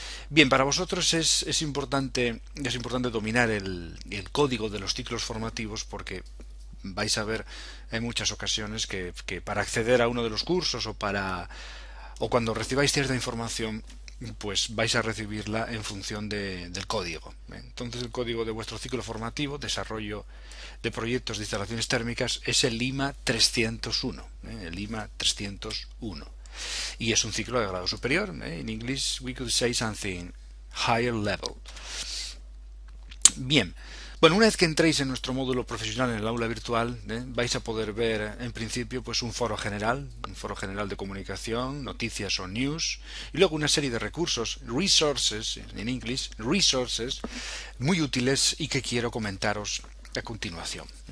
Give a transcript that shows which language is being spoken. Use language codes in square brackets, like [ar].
[es] Bien, para vosotros es importante dominar el código de los ciclos formativos porque vais a ver en muchas ocasiones que para acceder a uno de los cursos o cuando recibáis cierta información pues vais a recibirla en función del código. Entonces el código de vuestro ciclo formativo, desarrollo de proyectos de instalaciones térmicas, es el IMA 301. El IMA 301. Y es un ciclo de grado superior. [en] En English we could say something higher level. [es] Bien. Bueno, una vez que entréis en nuestro módulo profesional en el aula virtual, vais a poder ver en principio pues un foro general de comunicación, noticias o news, y luego una serie de recursos, resources, en inglés, resources, muy útiles y que quiero comentaros a continuación.